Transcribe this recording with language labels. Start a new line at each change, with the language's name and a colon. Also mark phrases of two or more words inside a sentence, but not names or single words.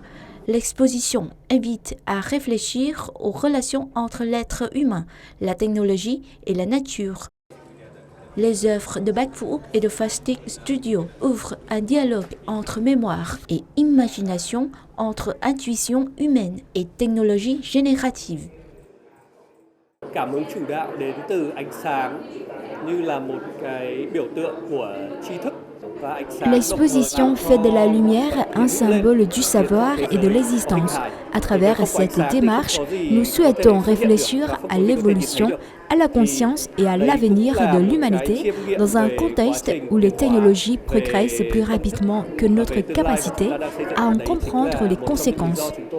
French: L'exposition invite à réfléchir aux relations entre l'être humain, la technologie et la nature. Les œuvres de Bạch Vũ et de Fastic Studio ouvrent un dialogue entre mémoire et imagination, entre intuition humaine et technologie générative.
Vietnamese: Cảm hứng chủ đạo đến từ ánh sáng như là một cái biểu tượng của tri thức.
French: L'exposition fait de la lumière un symbole du savoir et de l'existence. À travers cette démarche, nous souhaitons réfléchir à l'évolution, à la conscience et à l'avenir de l'humanité dans un contexte où les technologies progressent plus rapidement que notre capacité à en comprendre les conséquences.